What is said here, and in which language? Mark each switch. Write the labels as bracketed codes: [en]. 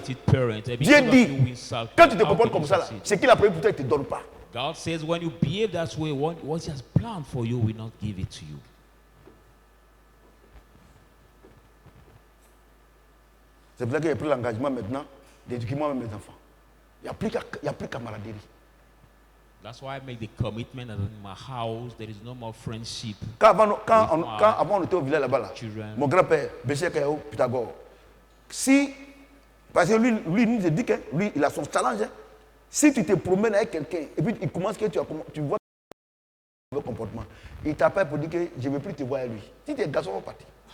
[fr] Dieu dit, quand tu te comportes comme ça, ce qu'il a prévu pour toi, il ne te donne pas. [en] God says when you behave that way, what he has planned for you will not give it to you. [fr] C'est pour ça que j'ai pris l'engagement maintenant d'éduquer moi-même mes enfants. Il n'y a plus camaraderie. [en] That's why I make the commitment that in my house there is no more friendship. [fr] Quand avant on était au village là-bas, mon grand-père, Béché Kayo, Pythagore, parce que lui il nous dit que lui, il a son challenge. Hein. Si tu te promènes avec quelqu'un et puis il commence que tu vois le comportement, il t'appelle pour dire que je ne veux plus te voir avec lui. Si tu es garçon, on va partir.